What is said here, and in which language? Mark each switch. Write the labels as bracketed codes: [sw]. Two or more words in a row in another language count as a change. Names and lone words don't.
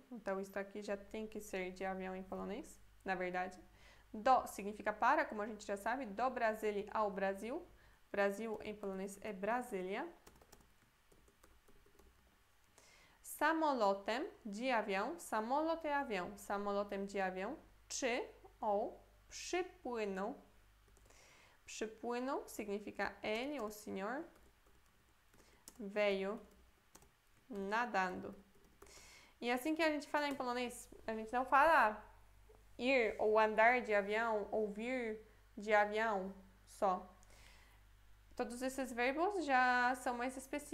[pt] Então, isso aqui já tem que ser de avião em polonês, na verdade. Do significa para, como a gente já sabe. Do Brasília ao Brasil. Brasil em polonês é Brasília. Samolotem de avião. Samolot é avião. Samolotem de avião. Czy ou przypłynął. Przypłynął significa ele, o senhor, veio nadando. E assim que a gente fala em polonês, a gente não fala ir ou andar de avião ou vir de avião só. Todos esses verbos já são mais específicos.